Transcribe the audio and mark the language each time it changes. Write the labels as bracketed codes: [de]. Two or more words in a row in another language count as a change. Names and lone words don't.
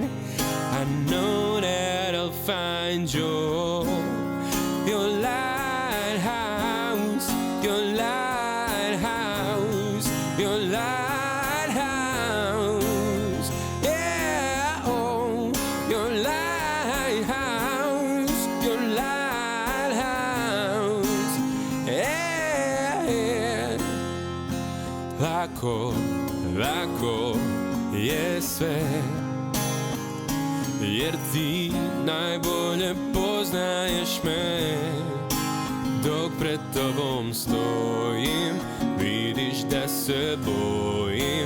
[en] I know that I'll find your lighthouse, your lighthouse, your lighthouse. Yeah, oh, your lighthouse, your lighthouse. Yeah, yeah. [sr] Lako, lako je sve, jer ti najbolje poznaješ me. Dok pred tobom stojim, vidiš da se bojim.